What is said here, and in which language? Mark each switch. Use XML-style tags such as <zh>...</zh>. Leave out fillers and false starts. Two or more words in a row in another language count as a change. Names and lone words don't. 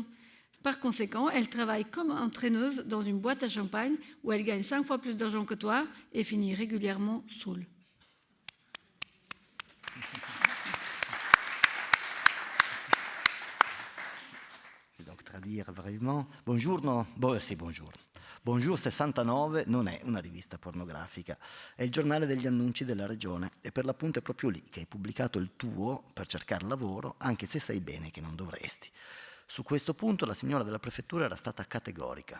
<fr>Par conséquent, elle travaille comme entraîneuse dans une boîte à champagne où elle gagne 5 fois plus d'argent que toi et finit régulièrement saoule. Je vais donc traduire brevemente.</fr> <it>Buongiorno, sì, buongiorno. Bonjour 69 non è una rivista pornografica, è il giornale degli annunci della regione e per l'appunto è proprio lì che hai pubblicato il tuo per cercare lavoro, anche se sai bene che non dovresti. Su questo punto la signora della prefettura era stata categorica.</it>